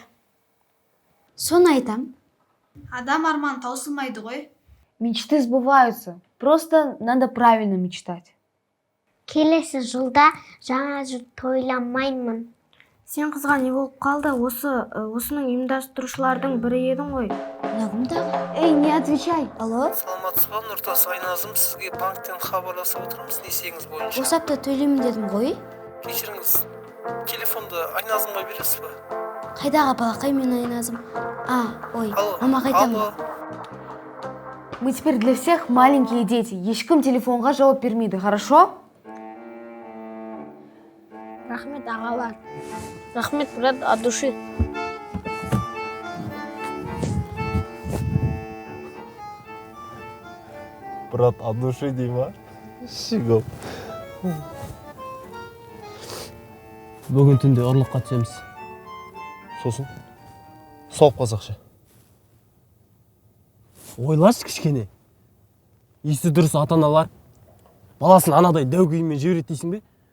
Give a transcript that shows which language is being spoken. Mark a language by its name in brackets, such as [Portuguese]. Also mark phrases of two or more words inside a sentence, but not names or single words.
[Kazakh] Соны айтам. Адам арманы таусылмайды ғой. [Russian] Мечты сбываются. Просто надо правильно мечтать. [Kazakh] Келесі жылда жаңа жыл тойланмаймын. Сен қызға не болып қалды? Осының ұйымдастырушылардың бірі едің ғой. [Russian] Эй, не отвечай. Алло? [Kazakh] Саламатсыз ба, Нұртас Айназым, сізге банктен хабарласып отырмыз несиеңіз бойынша. Осы апта төлеймін дедім ғой. Кешіріңіз, телефонды Айназымға бересіз ба? Қайдағы балақай мен Айназым? Ой, Алло, мама қайтамын. алло. [Russian] Мы теперь для всех маленькие дети. [Kazakh] Ешкім телефонға жауап бермейді, хорошо? Рахмет, ағалар. Рахмет, [Russian] брат, от души. Брат, от души [Kazakh] дей ма? Шигоп. Бүгін түнде ұрлыққа түсеміз. Сосын? Соғып қазақша. Ойлашы кішкене. Есі дұрыс ата-аналар баласын анадай дәу киіммен жібереді дейсің бе?